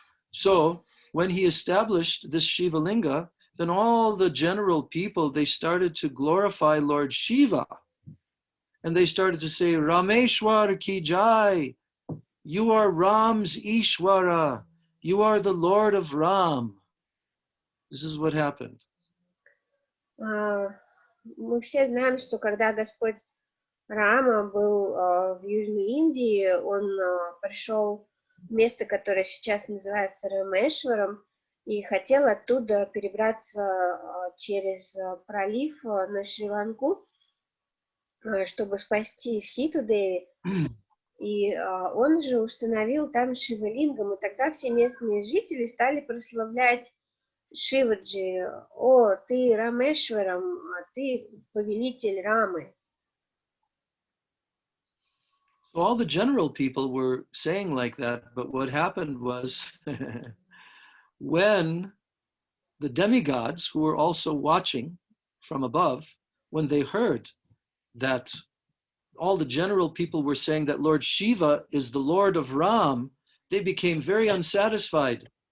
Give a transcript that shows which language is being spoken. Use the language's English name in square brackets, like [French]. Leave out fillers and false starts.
[English] So when he established this Shiva Linga, then all the general people, they started to glorify Lord Shiva. And they started to say, [Hindi] Rameshwar ki jai, [English] you are Ram's Ishwara, you are the Lord of Ram. This is what happened. [Russian] Мы все знаем, что когда Господь Рама был в Южной Индии, он пришел в место, которое сейчас называется Рамешваром, и хотел оттуда перебраться через пролив на Шри-Ланку, чтобы спасти Ситу Деви. И он же установил там Шивалингам, и тогда все местные жители стали прославлять Шиваджи: «О, ты Рамешварам, ты повелитель Рамы». [English] So all the general people were saying like that, but what happened was when the demigods, who were also watching from above, when they heard that all the general people were saying that Lord Shiva is the Lord of Ram, they became very unsatisfied.